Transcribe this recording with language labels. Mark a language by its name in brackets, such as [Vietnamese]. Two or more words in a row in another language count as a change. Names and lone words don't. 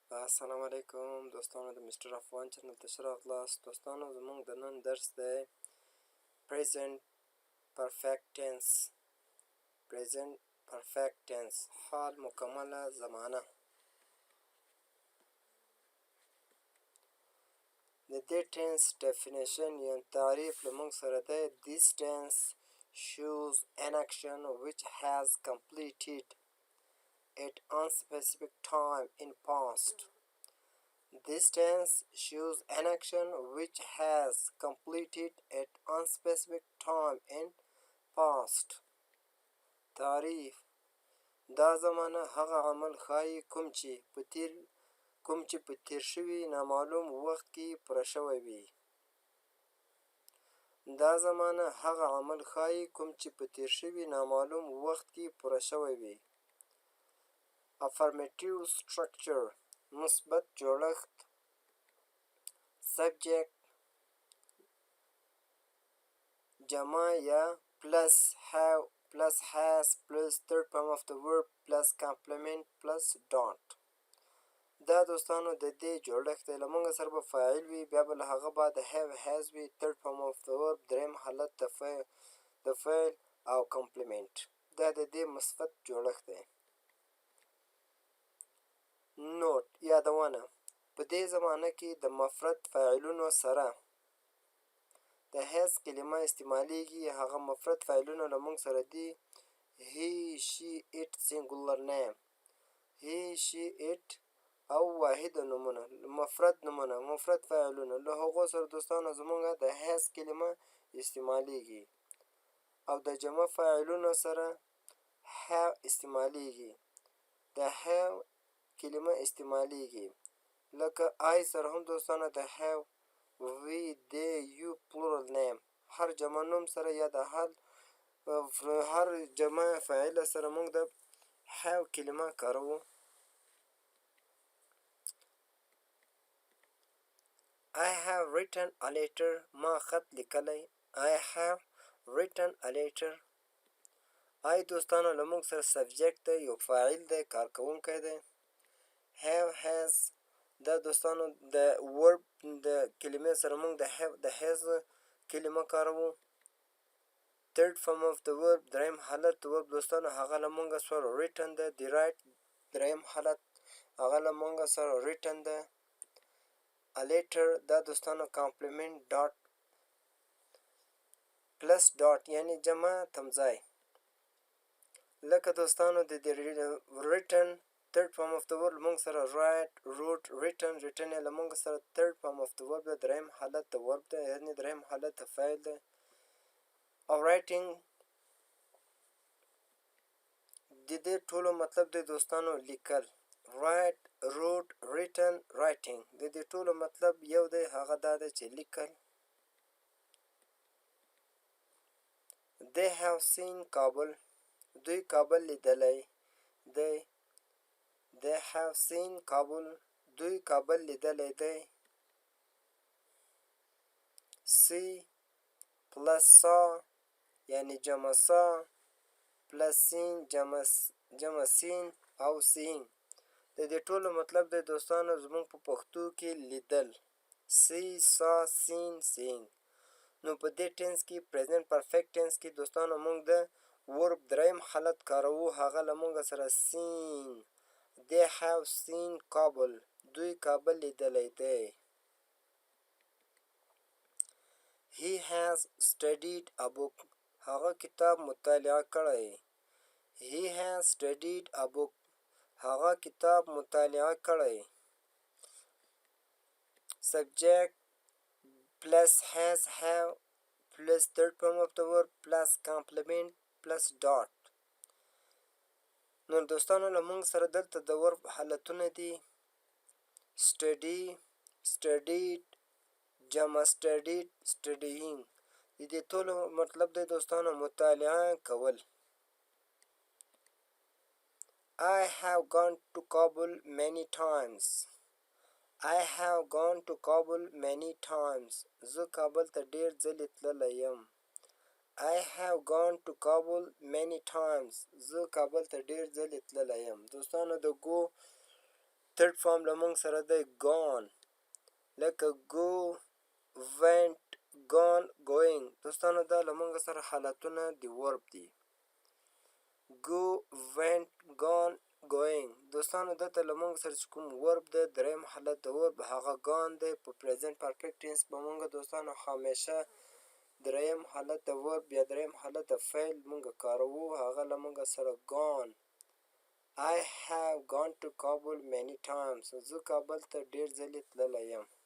[Pashto] السلام علیکم دوستانو د مستر افغان چینل ته ښه راغلاست. دوستانو زموږ د نن درس دی [English] present perfect tense. present perfect tense [Pashto] حال مکمله زمانه. د دې tense definition یا تعریف له موږ سره دی. [English] This tense shows an action which has completed at unspecific time in past. This tense shows an action which has completed at unspecific time in past. [Pashto] تعریف: دا زمانه هغه عمل ښایي کوم چې په تیر شوي نامعلوم وخت کې پوره شوی وي. دا زمانه هغه عمل ښایي کوم چې په تیر شوي نامعلوم وخت کې پوره شوی وي. [English] Affirmative structure [Pashto] مثبت جوړښت. [English] subject [Pashto] جمع یا [English] plus have plus has plus third form of the verb plus complement plus dot. [Pashto] دا دوستانو د دې جوړښت دی. له موږ سره به فاعل وي، بیا به له هغه بعد [English] have has [Pashto] وي، [English] third form of the verb [Pashto] دریم حالت د فعل او complement. دا د دې مثبت جوړښت دی. نوٹ یادونه: په دې زمانه کې د مفرد فاعلونو سره د has کلمه استعمالیږي. هغه مفرد فاعلونه له موږ سره دي: [English] he, she, it singular name. he, she, it [Pashto] او واحد نومونه، مفرد فاعلونه له هغو سره دوستانو زموږ د has کلمه استعمالیږي او د جمع فاعلونو سره have استعمالیږي. د have کلمه استعمالیږي لکه I سره هم دوستانو د have، [English] we, they, you plural name. [Pashto] هر جمع نوم سره یا د هر جمع فاعل سره موږ د have کلمه کاروو. [English] I have written a letter. [Pashto] ما خط لیکلی. [English] I have written a letter. [Pashto] I دوستانو له موږ سره سبجیکت دی، یو فاعل دی، کارکوونکی دی. [English] have has [Pashto] دا دوستانو د ورب د کلمې سره موږ د has کلمه کاروو. [English] third form of the verb [Pashto] دریم حالت د verb دوستانو هغه له موږ سره written ده. د right دریم حالت هغه له موږ سره written ده. [English] a letter [Pashto] دا دوستانو [English] complement dot plus dot [Pashto] یعنی جمع تمځای. لکه دوستانو د written [English] third form of the verb [Pashto] موږ سره [English] write، wrote، written [Pashto] یې له موږ سره [English] third form of the verb [Pashto] ده، دریم حالت د verb ده، یعنی دریم حالت د فعل ده. او writing د دې ټولو مطلب دی دوستانو لیکل. [English] write، wrote، written، writing [Pashto] د دې ټولو مطلب یو دی، هغه دا دی چې لیکل. [English] they have seen کابل. [Pashto] دوی کابل لیدلی دی. [English] they have seen کابل. [Pashto] دوی کابل لیدلی دی. [English] see plus saw [Pashto] یعنی جمع [English] saw plus seen [Pashto] جمع seen او seeing د دې ټولو مطلب دی دوستانو زموږ په پښتو کې لیدل. [English] see، saw، seen، seeing. [Pashto] نو په دې ټینس کې [English] present perfect tense [Pashto] کې دوستانو موږ د ورب دریم حالت کاروو، هغه له موږ سره seen. [English] they have seen کابل. [Pashto] دوی کابل لیدلی دی. [English] he has studied a book. [Pashto] هغه کتاب مطالعه کړی. [English] he has studied a book. [Pashto] هغه کتاب مطالعه کړی. [English] subject plus has have plus third form of the verb plus complement plus dot. [Pashto] نو دوستانو له موږ سره دلته د ورب حالتونه دي: [English] study، studied، جمع studied، studying. [Pashto] د دې ټولو مطلب دی دوستانو مطالعه کول. [English] I have gone to Kabul many times. I have gone to Kabul many times. [Pashto] زه کابل ته ډیر ځلې تللی یم. [English] I have gone to Kabul many times. [Pashto] زه کابل ته ډیر ځلې تللی یم. دوستانو د [English] go third form [Pashto] له موږ سره دی ګان، لکه [English] go went gone going. [Pashto] دوستانو دا له موږ سره حالتونه د ورب دي. [English] go went gone going. [Pashto] دوستانو دلته له موږ سره چې کوم ورب دی دریم حالت د ورب هغه ګان دی. په [English] present perfect tense [Pashto] به موږ دوستانو همیشه دریم حالت د ورب یا دریم حالت د فعل موږ کاروو، هغه له موږ سره gone. [English] I have gone to Kabul many times. [Pashto] زه کابل ته ډېر ځلې تللی یم.